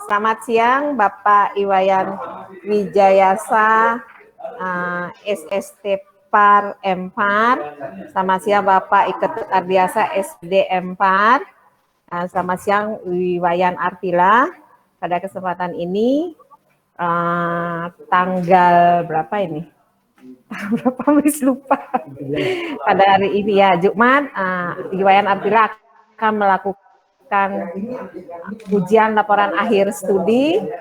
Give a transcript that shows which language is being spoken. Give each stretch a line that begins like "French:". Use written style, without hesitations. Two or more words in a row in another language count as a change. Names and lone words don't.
Indonesian: Selamat siang Bapak Iwayan Wijayasa, SST Par M4. Selamat siang Bapak Iketut Ardiasa SD M4. Selamat siang Iwayan Artila. Pada kesempatan ini tanggal berapa ini? Berapa Miss lupa. Pada hari ini ya Jumat, Iwayan Artila akan melakukan ujian laporan akhir studi.